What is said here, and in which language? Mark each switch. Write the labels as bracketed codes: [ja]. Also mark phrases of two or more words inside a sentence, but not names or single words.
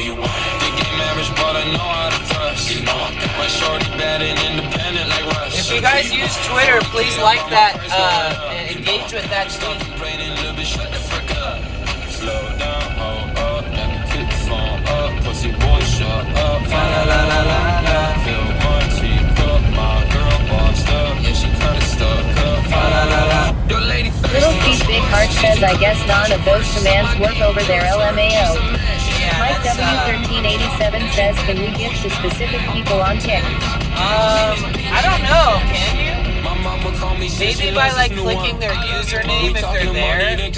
[en] The game average, but I know how to thrust. My shorty bad and independent like Russ. If you guys use Twitter, please like that, and engage with that tweet. Complaining a little bit, shut the frick up. Slow down, hold up, let me kick the phone up. Pussy boy, shut up. Fa la la la la la. Feel my tea cup, my girl bossed up. Yeah, she kinda stuck up. Fa la la la. Your lady Little Feet Big Heart says I guess none of those commands work over their LMAO. Mike W1387 says can we gift to specific people on Kick? I don't know, can you? Maybe by like clicking their username if they're there.